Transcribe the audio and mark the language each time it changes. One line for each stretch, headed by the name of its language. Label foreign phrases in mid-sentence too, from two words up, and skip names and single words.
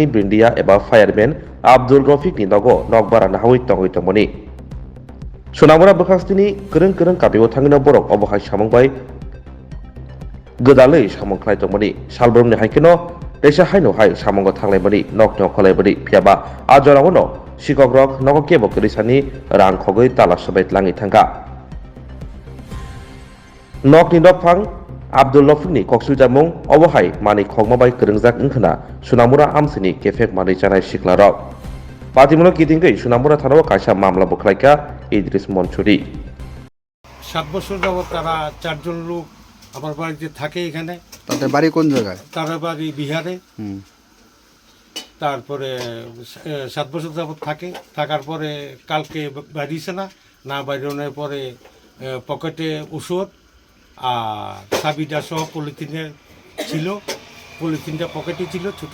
Kok Borok: brindia eba fireman Abdul Rafiq ni nogo nokbara nahoi tongmani Sunamura Bakastini kereng kapiwo thangina borok obohai samongbai gedalei samongklai tongmani salbromni haikeno desa haino hai samongo thanglaibani nok kholaibani phiaba ajorawono sikogrok nogo kebo kerisani rang khogoi tala sabai tlangi thangka nokni nokphang Abdul Rafiqni koksujamung obohai mani khogmabai kerengjak wngkhana Sunamura amsini kefek mani janai siklarok Patimono kitingei Sunamura থানাও কাইসা মামলা বখলাইকা ইদ্রিস মনসুরি
Bangla: 7 বছর যাবত তারা 4 জন লোক আমার বাড়িতে থাকে এখানে তাদের বাড়ি কোন জায়গায় তারা বাড়ি বিহারে তারপরে 7 বছর যাবত থাকার পরে কালকে বাড়িছে না বাইরনের পরে পকেটে ওষুধ আর চাবিটা সহ পলিথিনে ছিল পলিথিনটা পকেটে ছিল ছোট